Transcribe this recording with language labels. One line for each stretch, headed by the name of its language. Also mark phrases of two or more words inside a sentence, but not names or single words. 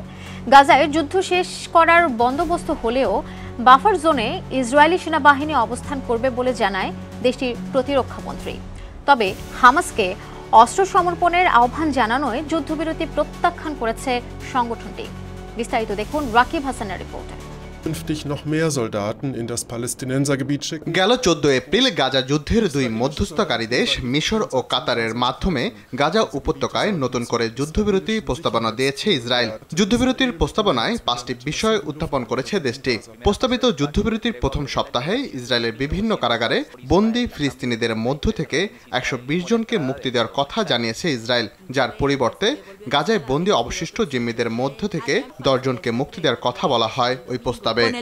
Bangla: গাজায় যুদ্ধ শেষ করার বন্দোবস্ত হলেও বাফার জোনে ইসরায়েলি সেনাবাহিনী অবস্থান করবে বলে জানায় দেশটির প্রতিরক্ষামন্ত্রী। তবে হামাসকে অস্ত্র সমর্পণের আহ্বান জানানোয় যুদ্ধবিরতি প্রত্যাখ্যান করেছে সংগঠনটি। বিস্তারিত দেখুন রাকিব হাসানের রিপোর্টে।
German: künftig noch mehr Soldaten in das Palästinensergebiet schicken.
Bangla: গেল 14 এপ্রিল গাজা যুদ্ধের দুই মধ্যস্থকারী দেশ মিশর ও কাতারের মাধ্যমে গাজা উপত্যকায় নতুন করে যুদ্ধবিরতি প্রস্তাবনা দিয়েছে ইসরায়েল। যুদ্ধবিরতির প্রস্তাবনায় 5টি বিষয় উত্থাপন করেছে দেশটি। প্রস্তাবিত যুদ্ধবিরতির প্রথম সপ্তাহে ইসরায়েলের বিভিন্ন কারাগারে বন্দী ফিলিস্তিনিদের মধ্য থেকে 120 জনকে মুক্তি দেওয়ার কথা জানিয়েছে ইসরায়েল, যার পরিবর্তে গাজায় বন্দী অবশিষ্ট জিম্মিদের মধ্য থেকে 10 জনকে মুক্তি দেওয়ার কথা বলা হয় ওই প্রস্তাবে।